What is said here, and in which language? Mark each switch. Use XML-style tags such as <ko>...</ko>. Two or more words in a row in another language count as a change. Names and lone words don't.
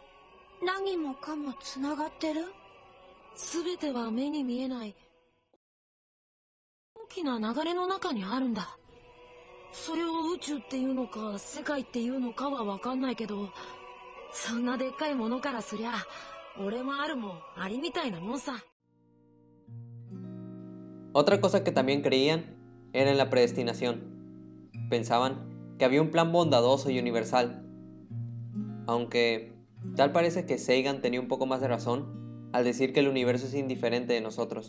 <ja>何もかもつながってる？すべては目に見えない大きな流れの中にあるんだ。それを宇宙っていうのか世界っていうのかは分かんないけど、そんなでっかいものからすりゃ俺もあるもんアリみたいなもんさ。</ja> <es>Otra cosa que también creían era en la predestinación. Pensaban que había un plan bondadoso y universal. Aunque tal parece que Sagan tenía un poco más de razón al decir que el universo es indiferente de nosotros.</es>